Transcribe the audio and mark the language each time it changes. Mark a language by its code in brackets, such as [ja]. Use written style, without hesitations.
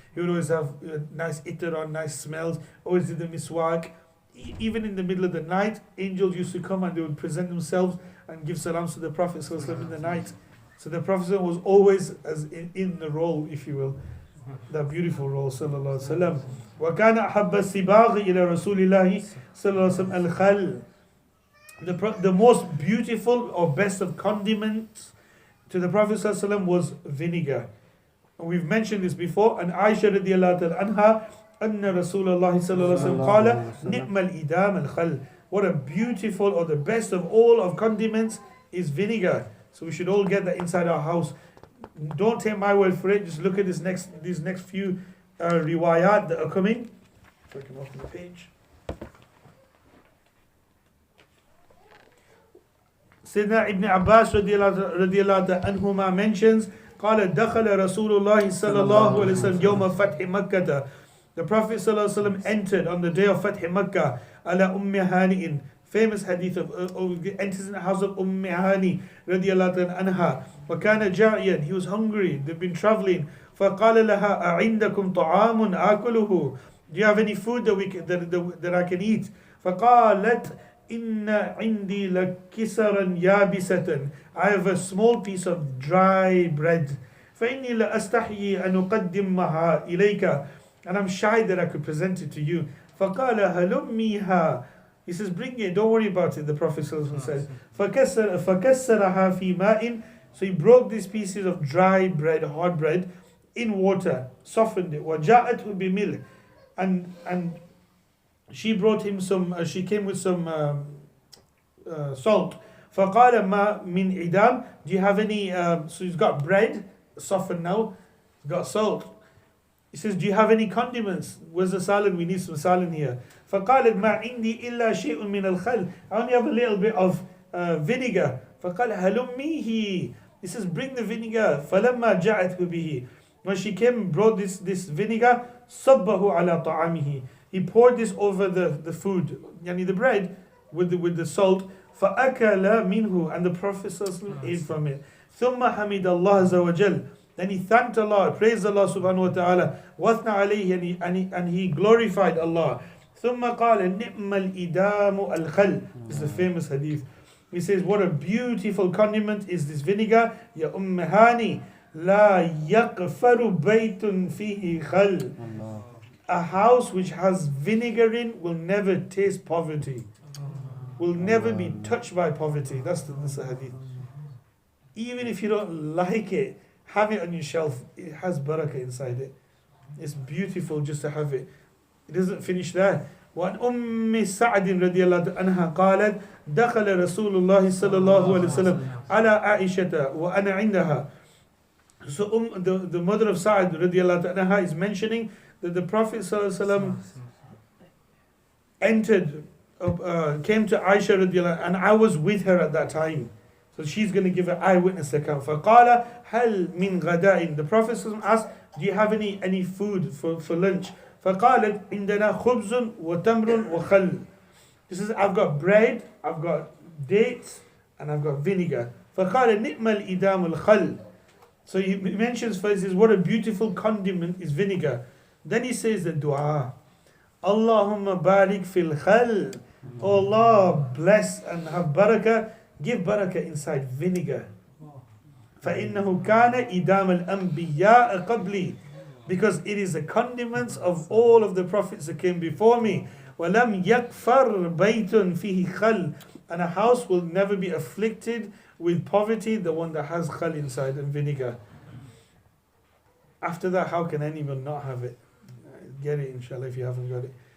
[en] He would always have nice itar on, nice smells, always did the miswak. Even in the middle of the night, angels used to come and they would present themselves and give salams to the Prophet ﷺ in the night. So the Prophet ﷺ was always as in the role, if you will, that beautiful role, sallallahu alaihi wasallam. [ar] وَكَانَ أَحَبَّ السِّبَاغِ إِلَى رَسُولِ اللَّهِ sallallahu alaihi wasallam. [en] The most beautiful or best of condiments to the Prophet ﷺ was vinegar. And we've mentioned this before. [ar] And Aisha radiallahu anha, أن رسول الله صلى الله عليه وسلم قال نعم الإدام الخل. [en] What a beautiful, or the best of all of condiments is vinegar. So we should all get that inside our house. Don't take my word for it. Just look at these next few riwayat that are coming. If I can open the page. [ar] Sayyidina Ibn Abbas radiallahu anhuma mentions, قال دخل رسول الله صلى الله عليه وسلم يوم فتح مكة. [en] The Prophet صلى الله عليه وسلم entered on the day of Fath Makkah [ar] على هانئ. [en] Famous hadith of enters in the house of Hani radiallahu anha. [ar] وكان جائعا. [en] He was hungry. They've been traveling. [ar] فقال لها أعندكم طعام آكله. [en] Do you have any food that I can eat? [ar] فقالت إن عندي لكسرا يابسة. [en] I have a small piece of dry bread. [ar] فإني لأستحيي أن أقدمها إليك. [en] And I'm shy that I could present it to you. [ar] فقال هلميها. [en] He says, bring it, don't worry about it, the Prophet says. [ar] فكسرها في ماء. [en] So he broke these pieces of dry bread, hard bread, in water, softened it. [ar] وجاءته بملح. [en] And she brought him she came with some salt. [ar] فقال ما من عدام. [en] Do you have any, so he's got bread, softened now, he's got salt. He says, do you have any condiments? Where's the salad? We need some salad here. [ar] فقالت ما عندي إلا شيء من الخل. [en] I only have a little bit of vinegar. [ar] فقال هلميه. [en] He says, bring the vinegar. [ar] فلما جاءته به. [en] When she came and brought this vinegar, [ar] صبه على طعامه. [en] He poured this over the food, yani the bread, with the salt. [ar] فأكل منه. [en] And the Prophet ate from it. [ar] ثم حمد الله عز وجل. [en] Then he thanked Allah, praised Allah subhanahu wa ta'ala. [ar] وَثْنَى عَلَيْهِ. [en] And he glorified Allah. [ar] ثم قال نِعْمَ الْإِدَامُ الْخَلْ. [en] This is a famous hadith. He says, what a beautiful condiment is this vinegar. [ar] يَا هاني لَا يَقْفَرُ بَيْتٌ فِيهِ خَلْ. [en] A house which has vinegar in will never taste poverty. Will never be touched by poverty. That's the hadith. Even if you don't like it, have it on your shelf. It has barakah inside it. It's beautiful just to have it. It doesn't finish there. [ar] وعن أم سعد رضي الله عنها قالت دخل رسول الله صلى الله عليه وسلم على عائشة وأنا عندها. [en] So the mother of Sa'd رضي الله عنها is mentioning that the Prophet صلى الله عليه وسلم entered, came to Aisha رضي الله, and I was with her at that time. So she's going to give an eyewitness account. [ar] فقال هل من غداء. [en] The Prophet asked, do you have any food for lunch? [ar] فقالت عندنا خبز وتمر وخل. [en] He says, I've got bread, I've got dates, and I've got vinegar. [ar] فقال نعم الإدام الخل. [en] So he mentions first, says, what a beautiful condiment is vinegar. Then he says the dua. [ar] Allahumma barik fil khal. [en] Oh Allah, bless and have barakah. Give barakah inside vinegar. [ar] فإنه كان إدام الأنبياء قبلي. [en] Because it is the condiments of all of the prophets that came before me. [ar] وَلَمْ يَكْفَرْ بَيْتٌ فِيهِ خَلْ. [en] And a house will never be afflicted with poverty, the one that has khal inside and vinegar. After that, how can anyone not have it? Get it, inshallah, if you haven't got it.